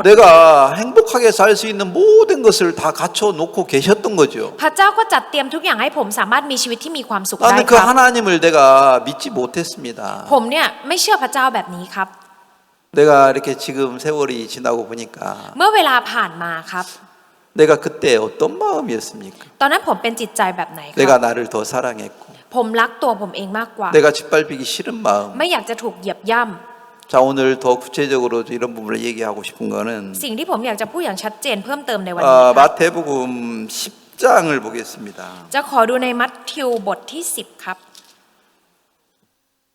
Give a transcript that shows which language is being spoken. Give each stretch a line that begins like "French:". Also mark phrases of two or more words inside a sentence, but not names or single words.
Korean: 내가 행복하게 살 수 있는 모든 것을 다 갖춰 놓고 계셨던 거죠.
Thai: พระเจ้าก็จัดเตรียมทุกอย่างให้ผมสามารถมีชีวิตที่มีความสุขได้
Korean: 나는
Thai: ค
Korean: 그
Thai: รับ
Korean: 하나님을 내가 믿지 못했습니다.
Thai: ผมเนี่ยไม่เชื่อพระเจ้าแบบนี้ครับ
Korean: 내가 이렇게 지금 세월이 지나고 보니까
Thai: เมื่อเวลาผ่านมาครับ
Korean: 내가 그때 어떤 마음이었습니까?
Thai: ตอนนั้นผมเป็นจิตใจแบบไหนครั
Korean: 내가
Thai: บ
Korean: 나를 더 사랑했고
Thai: ผมรักตัวผมเองมากกว่า
Korean: 내가 짓밟히기 싫은 마음.
Thai: ไม่อยากจะถูกเหยียบย่
Korean: 자, 오늘 더 구체적으로 이런 부분을 얘기하고 싶은 거는
Thai: ำสิ่งที่ผมอยากจะพูดอย่างชัดเจนเพิ่มเติมในวันนี้ครับ
Korean: 마태복음 10장을 보겠습니다.
Thai: จะขอดูในมัทธิวบทที่10ครับ